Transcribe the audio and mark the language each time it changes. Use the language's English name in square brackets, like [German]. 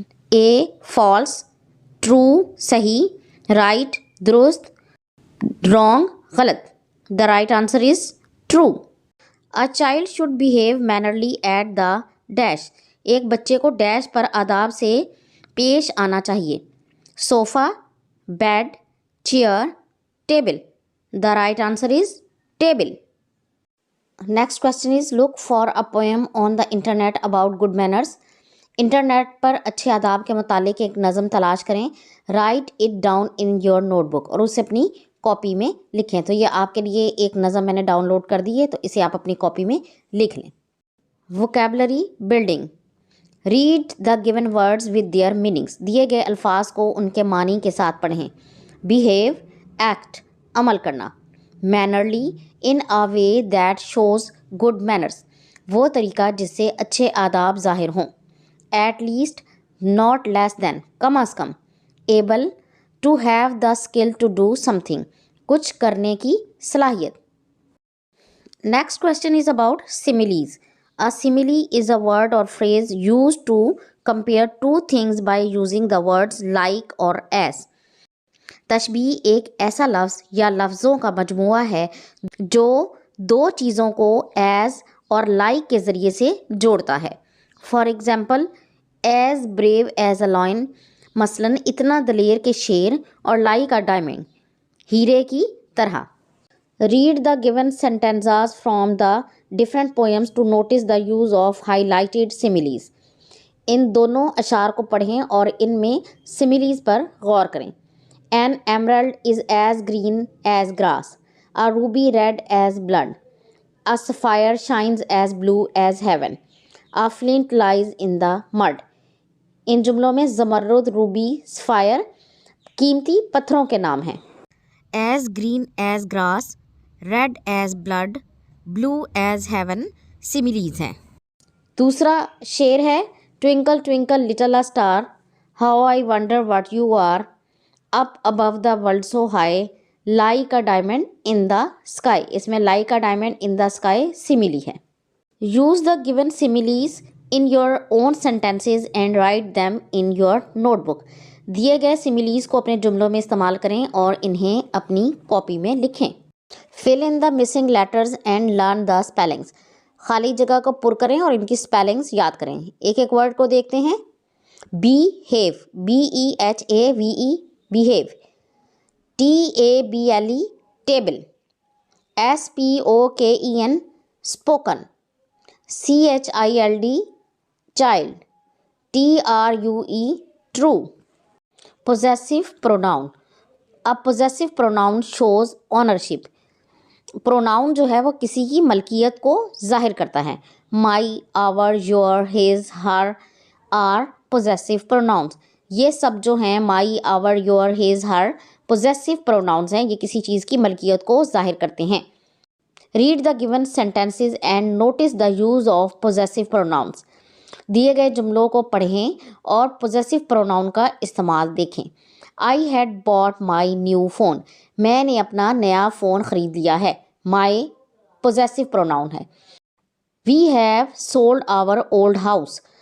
[English] A false, true صحیح، right درست، wrong غلط۔ The right answer is true. A child should behave mannerly at the dash، [Urdu] ایک بچے کو ڈیش پر آداب سے پیش آنا چاہیے۔ [English] Sofa, bed, chair, table. The right answer is table. Next question is look for a poem on the internet about good manners. [Urdu] Internet پر اچھے آداب کے متعلق ایک نظم تلاش کریں۔ [English] Write it down in your notebook، [Urdu] اور اسے اپنی کاپی میں لکھیں۔ تو یہ آپ کے لیے ایک نظم میں نے ڈاؤن لوڈ کر دی ہے، تو اسے آپ اپنی کاپی میں لکھ لیں۔ [English] Vocabulary building. Read the given words with their meanings. [Urdu] دیے گئے الفاظ کو ان کے معنی کے ساتھ پڑھیں. بیہیو ایکٹ عمل کرنا. [English] mannerly in a way that shows good manners [Urdu] وہ طریقہ جس سے اچھے آداب ظاہر ہوں. [English] at least not less than [Urdu] come is come. [English] able to have the skill to do something [Urdu] کچھ کرنے کی صلاحیت. [English] Next question is about similes. A simile is a word or phrase used to compare two things by using the words like or as. [Urdu] تشبیہ ایک ایسا لفظ یا لفظوں کا مجموعہ ہے جو دو چیزوں کو as اور like کے ذریعے سے جوڑتا ہے. [English] For example, as brave as a lion [Urdu] مثلاً اتنا دلیر کے شیر [English] اور like a diamond [Urdu] ہیرے کی طرح. [English] Read the given sentences from the different poems to notice the use of highlighted similes. [Urdu] ان دونوں اشعار کو پڑھیں اور ان میں similes پر غور کریں. [English] An emerald is as green as grass. A ruby red as blood. A sapphire shines as blue as heaven. A flint lies in the mud. [Urdu] ان جملوں میں زمرد، روبی، سفائر قیمتی پتھروں کے نام ہیں. [English] As green as grass, red as blood, blue as heaven similes ہیں. [Urdu] دوسرا شعر ہے [English] Twinkle twinkle little star, how I wonder what you are, up above the world so high, like a diamond in the sky. [Urdu] اس میں [English] like a diamond in the sky simile ہے. Use the given similes in your own sentences and write them in your notebook. [Urdu] دیے گئے similes کو اپنے جملوں میں استعمال کریں اور انہیں اپنی کاپی میں لکھیں. [English] Fill in the missing letters and learn the spellings. [Urdu] خالی جگہ کو پر کریں اور ان کی spellings یاد کریں. ایک ایک ورڈ کو دیکھتے ہیں. [English] Behave, B-E-H-A-V-E, behave. T-A-B-L-E, table. S-P-O-K-E-N, spoken. C-H-I-L-D, child. T-R-U-E, true. Possessive pronoun. A possessive pronoun shows ownership. [Urdu] Pronoun جو ہے وہ کسی کی ملکیت کو ظاہر کرتا ہے. [English] My, our, your, his, her are possessive pronouns. [Urdu] یہ سب جو ہیں مائی، آور، your, his, Hare possessive pronouns ہیں. یہ کسی چیز کی ملکیت کو ظاہر کرتے ہیں. [English] Read the given sentences and notice the use of possessive pronouns. [Urdu] دیے گئے جملوں کو پڑھیں اور پوزیسو پروناؤن کا استعمال دیکھیں. [English] I had bought my new phone. [Urdu] میں نے اپنا نیا فون خرید لیا ہے. [English] My possessive pronoun ہے. We have sold our old house.